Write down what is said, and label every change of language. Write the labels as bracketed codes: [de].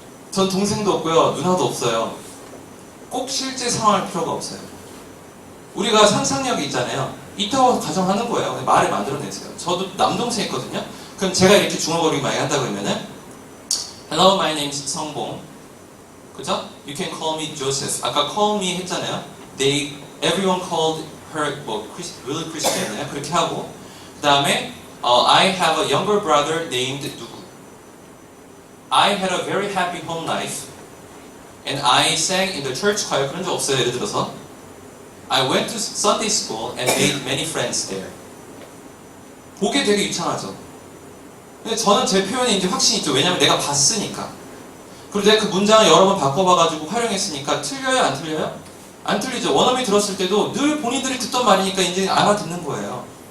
[ko] 전 동생도 없고요. 누나도 없어요. 꼭 실제 상황할 필요가 없어요. 우리가 상상력이 있잖아요. 있다고 가정하는 거예요. 말을 만들어내세요. 저도 남동생 있거든요. 그럼 제가 이렇게 중얼거리기 많이 한다 그러면은 [en] Hello, my name is [ko] 성봉. 그죠? [en] You can call me Joseph. [ko] 아까 [en] call me [ko] 했잖아요. [en] Everyone called her, really Christian. [ko] 그렇게 하고 그 다음에 [en] I have a younger brother named [ko] 누구. [en] I had a very happy home life and I sang in the church choir. [ko] 그런 적 없어요. 예를 들어서 [en] I went to Sunday school and made many friends there. [ko] 보기 되게 유창하죠. 근데 저는 제 표현에 이제 확신이 있죠. 왜냐면 내가 봤으니까. 그리고 내가 그 문장을 여러 번 바꿔봐가지고 활용했으니까 틀려요? 안 틀려요? 안 틀리죠. 원어민 들었을 때도 늘 본인들이 듣던 말이니까 이제 알아듣는 거예요.